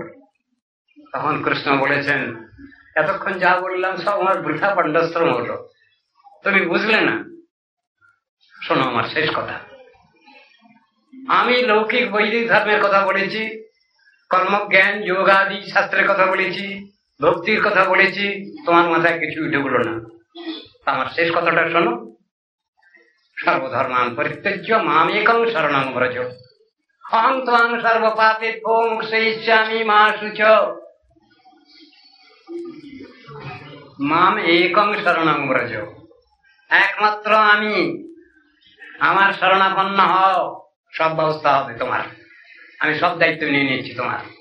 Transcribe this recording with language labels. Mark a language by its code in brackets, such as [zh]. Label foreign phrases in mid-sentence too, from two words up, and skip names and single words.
[bn] তখন কৃষ্ণ বলেছেন, এতক্ষণ যা বললাম সব আমার বৃথা পণ্ডশ্রম হলো, তুমি বুঝলে না। শোনো আমার শেষ কথা। আমি লৌকিক বৈদিক ধর্মের কথা বলেছি, কর্মজ্ঞান, যোগাদি শাস্ত্রের কথা বলেছি, ভক্তির কথা বলেছি, তোমার মাথায় কিছু ঢুকলো না। আমার শেষ কথাটা শোনো। [sa] সর্বধর্মান পরিত্যজ্য মামেকং শরণং ব্রজ অহং ত্বাং সর্বপাপেভ্যো মোক্ষয়িষ্যামি মা শুচ। মাম একং শরণং ব্রজ, [bn] একমাত্র আমি, আমার শরণাপন্ন হও, সব ব্যবস্থা হবে তোমার, আমি সব দায়িত্ব নিয়ে নিচ্ছি তোমার।